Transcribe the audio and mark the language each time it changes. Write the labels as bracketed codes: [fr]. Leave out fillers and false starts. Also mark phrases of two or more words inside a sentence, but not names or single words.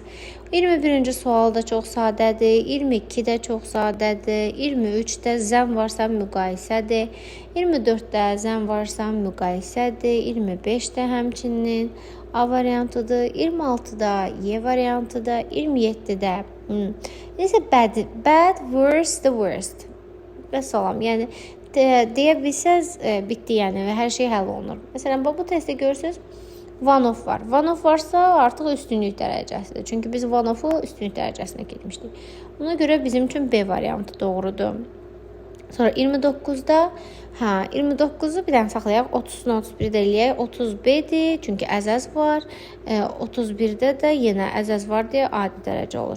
[az] 21-ci sual da çox sadədir. 22 də çox sadədir. 23-də zən varsa müqayisədir. 24-də zən varsa müqayisədir. 25-də həmçinin A variantıdır. 26-da Y variantıdır. 27-də necə [en] bad, worse, the worst. [az] Və salam. Yəni deyə bilsəz bitdi, yəni və hər şey həll olunur. Məsələn, bu testdə görürsünüz, [en] one of [az] var. [en] One of [az] varsa artıq üstünlük dərəcəsidir. Çünki biz [en] one of- [az] u üstünlük dərəcəsinə getmişdik. Buna görə bizim üçün B variantı doğrudur. Sonra 29-da 29-u bir dənə saxlayaq. 30-dan 31-də eləyək. 30B-dir, çünki əzəz var. 31-də də yenə əzəz var deyə adi dərəcə olur.